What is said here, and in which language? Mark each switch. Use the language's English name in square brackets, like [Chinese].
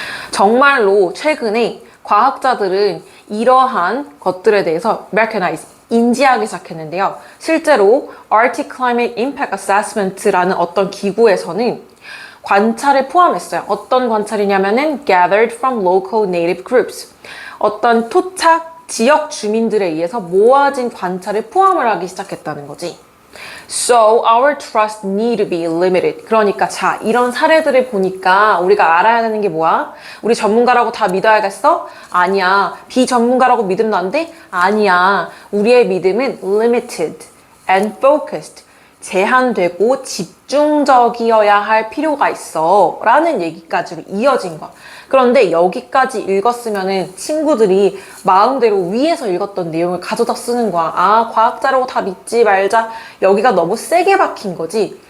[Korean] 정말로 최근에 과학자들은 이러한 것들에 대해서 recognize, 인지하기 시작했는데요. 실제로 Arctic Climate Impact Assessment라는 어떤 기구에서는 관찰을 포함했어요. 어떤 관찰이냐면은 [English] gathered from local native groups. [Korean] 어떤 토착 지역 주민들에 의해서 모아진 관찰을 포함을 하기 시작했다는 거지. [English] So our trust need to be limited. [Korean] 그러니까 자, 이런 사례들을 보니까 우리가 알아야 되는 게 뭐야? 우리 전문가라고 다 믿어야겠어? 아니야. 비전문가라고 믿으면 안 돼? 아니야. 우리의 믿음은 [English] limited and focused. [Korean] 제한되고 집중적이어야 할 필요가 있어. 라는 얘기까지로 이어진 거야. 그런데 여기까지 읽었으면은 친구들이 마음대로 위에서 읽었던 내용을 가져다 쓰는 거야. 아, 과학자라고 다 믿지 말자. 여기가 너무 세게 박힌 거지.